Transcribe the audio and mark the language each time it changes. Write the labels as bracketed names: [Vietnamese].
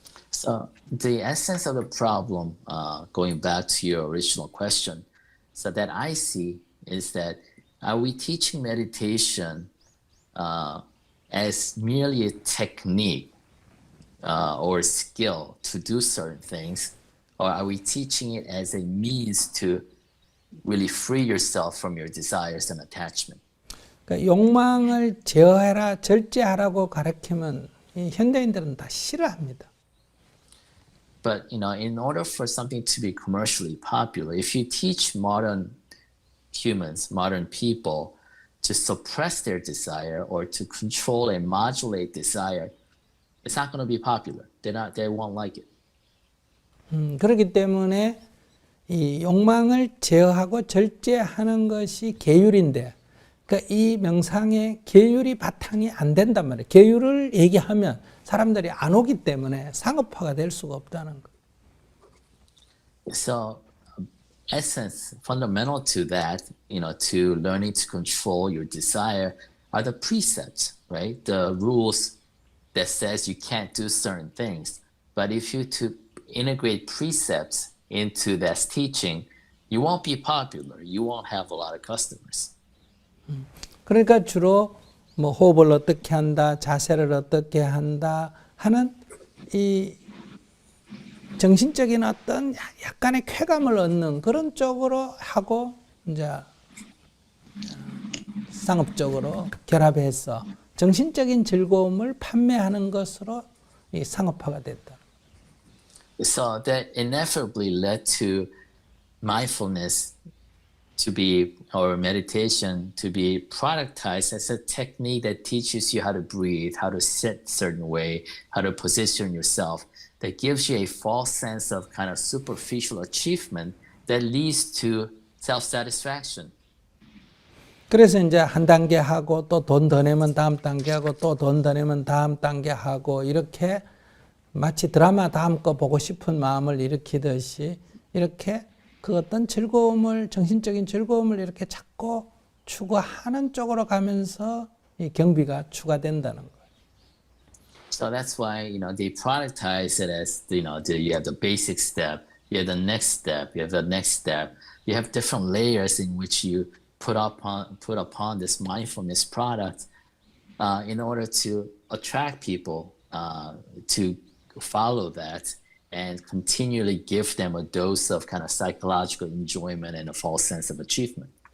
[English] So the essence of the problem, going back to your original question, so that I see is that are we teaching meditation as merely a technique or skill to do certain things, or are we teaching it as a means to really free yourself from your desires and attachment? [Korean] 그러니까 욕망을 제어해라, 절제하라고 가르치면 이 현대인들은 다 싫어합니다. [English] But in order for something to be commercially popular, if you teach modern humans, modern people, to suppress their desire or to control and modulate desire, it's not going to be popular. They won't like it. [Korean] 그렇기 때문에 이 욕망을 제어하고 절제하는 것이 계율인데, 그러니까 이 명상의 계율이 바탕이 안 된단 말이에요. 계율을 얘기하면 사람들이 안 오기 때문에 상업화가 될 수가 없다는 거예요. [English] So, essence, fundamental to that, to learning to control your desire are the precepts, right? The rules that says you can't do certain things. But if you to integrate precepts into that teaching, you won't be popular. You won't have a lot of customers. [Korean] 그러니까 주로 뭐 호흡을 어떻게 한다, 자세를 어떻게 한다 하는 이 정신적인 어떤 약간의 쾌감을 얻는 그런 쪽으로 하고 이제 상업적으로 결합해서 정신적인 즐거움을 판매하는 것으로 이 상업화가 됐다. [English] So that ineffably led to mindfulness to be, or meditation to be productized as a technique that teaches you how to breathe, how to sit certain way, how to position yourself, that gives you a false sense of kind of superficial achievement that leads to self-satisfaction. [Korean] 그래서 이제 한 단계 하고 또 돈 더 내면 다음 단계 하고 또 돈 더 내면 다음 단계 하고 이렇게 마치 드라마 다음 거 보고 싶은 마음을 일으키듯이 이렇게 그 어떤 즐거움을, 정신적인 즐거움을 이렇게 찾고 추구하는 쪽으로 가면서 이 경비가 추가된다는 거예요. [English] So that's why, they productize it as, you have the basic step, you have the next step, you have the next step. You have different layers in which you put upon this mindfulness product in order to attract people to follow that and continually give them a dose of kind of psychological enjoyment and a false sense of achievement.